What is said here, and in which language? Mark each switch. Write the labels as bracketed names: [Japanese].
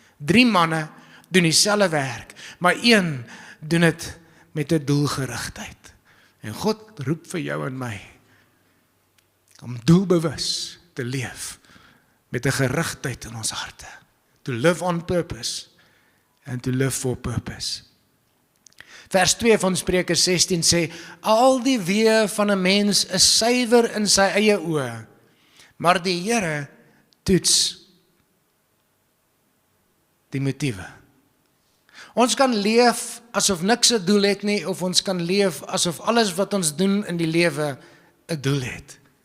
[Afrikaans] 3 manne doen dieselfde werk, maar een doen dit met 'n doelgerigtheid. En God roep vir jou en my om doelbewus te leef met 'n gerigtheid in ons harte. [English] To live on purpose and to live for purpose. [Afrikaans] Vers 2 van Spreuke 16 sê, al die weë van 'n mens is suiwer in sy eie oë, maar die Here toets die motiewe. Ons kan leef asof niks 'n doel het nie, of ons kan leef asof alles wat ons doen in die lewe 'n doel het.